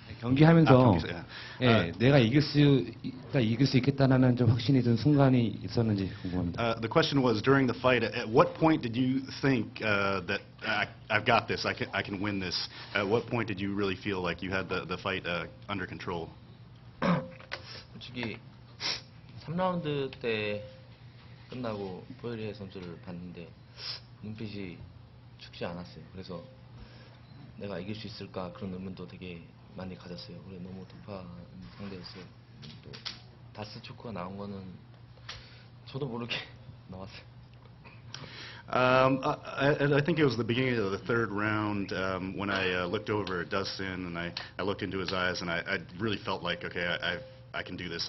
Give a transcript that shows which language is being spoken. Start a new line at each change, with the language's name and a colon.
Korean: 경기하면서 내가 이길 수 있겠다라는 좀 확신이 든 순간이 있었는지 궁금합니다.
English: The question was, during the fight, at what point did you think that I've got this, I can win this? At what point did you really feel like you had the fight under control?
Korean: 솔직히 3라운드 때 끝나고 포이리에 선수를 봤는데 눈빛이 춥지 않았어요. 그래서 내가 이길 수 있을까 그런 의문도 되게 많이 가졌어요. 그래 너무 돌파한 상대였어요. 또 다스 초크가 나온 거는 저도 모르게 나왔어요.
English: I think it was the beginning of the third round when I looked over at Dustin and I looked into his eyes, and I really felt like, okay, I can do this.